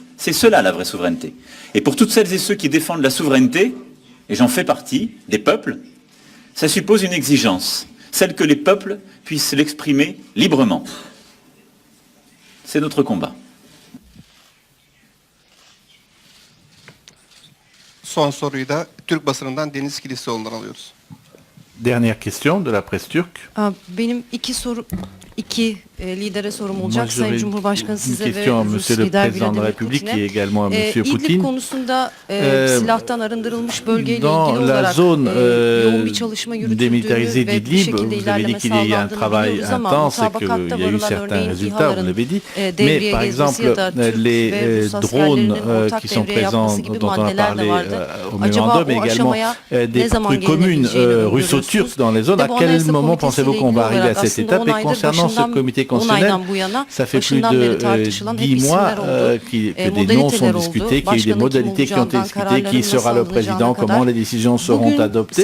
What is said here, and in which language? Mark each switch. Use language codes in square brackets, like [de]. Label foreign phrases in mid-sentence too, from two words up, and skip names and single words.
[fr] C'est cela la vraie souveraineté. Et pour toutes celles et ceux qui défendent la souveraineté, et j'en fais partie, des peuples, ça suppose une exigence, celle que les peuples puissent l'exprimer librement. C'est notre combat. [tr] Son soruyu da Türk basınından Deniz Kilisoğlu'ndan alıyoruz. [fr] Dernière question de la presse turque. [tr] Benim iki lidere sorum olacak. Sayın Cumhurbaşkanı size ve [fr] question à [tr] Rus [fr] Monsieur le [tr] lider [fr] Président de la [tr] Vladimir [fr] République [tr] Putin'e. [fr] et également à Monsieur [tr] İdlib [fr] Poutine. [tr] konusunda silahtan arındırılmış bölgeyle ilgili [fr] Dans la [tr] olarak [fr] zone [tr] yoğun bir çalışma yürütüldüğünü [fr] démilitarisée [tr] ve bir [fr] d'Idlib, [tr] şekilde [fr] vous avez [tr] ilerleme [fr] dit qu'il y a eu un [tr] sağlandığını [fr] travail [tr] biliyoruz ama [fr] intense et [tr] mutabakatta [fr] qu'il y a eu [tr] varılan [fr] certains [tr] örneğin [fr] résultats, vous [tr] İHA'ların [fr] l'avez dit. Mais [tr] devreye [fr] par [tr] gezmesi [fr] exemple, [tr] ya da Türk [fr] les [tr] ve Rus [fr] drones [tr] askerlerinin ortak [fr] qui sont [tr] devreye [fr] présents, [tr] yapması gibi [fr] dont on a [tr] maddeler de [fr] parlé [tr] vardı. [fr] au [tr] Acaba [fr] mémorandum, mais [tr] o [fr] également [tr] aşamaya [fr] des [tr] ne zaman [fr] plus communes [tr] gelinebileceğini [fr] russo-turques dans les zones. À quel moment pensez-vous qu'on va arriver à cette étape? Et concernant ce comité constitutionnel, ça fait plus de 10 mois que des noms sont discutés, qu'il y a eu des modalités qui ont été discutées, qui sera le président, comment les décisions seront adoptées.